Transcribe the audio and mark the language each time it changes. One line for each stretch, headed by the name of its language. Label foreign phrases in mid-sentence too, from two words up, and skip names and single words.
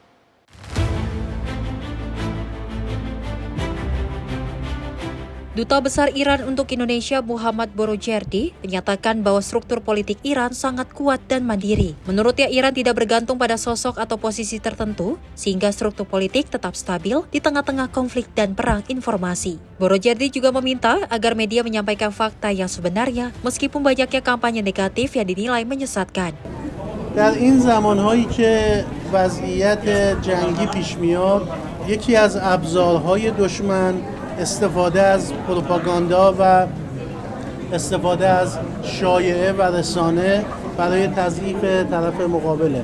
Indonesian: Duta Besar Iran untuk Indonesia Muhammad Boroujerdi menyatakan bahwa struktur politik Iran sangat kuat dan mandiri. Menurutnya, Iran tidak bergantung pada sosok atau posisi tertentu, sehingga struktur politik tetap stabil di tengah-tengah konflik dan perang informasi. Boroujerdi juga meminta agar media menyampaikan fakta yang sebenarnya, meskipun banyaknya kampanye negatif yang dinilai menyesatkan.
Persian: در این زمانهایی که وضعیت جنگی پیش میاد، یکی از ابزارهای دشمن استفاده از پروپاگاندا و استفاده از شایعه و رسانه برای تضعیف طرف مقابله.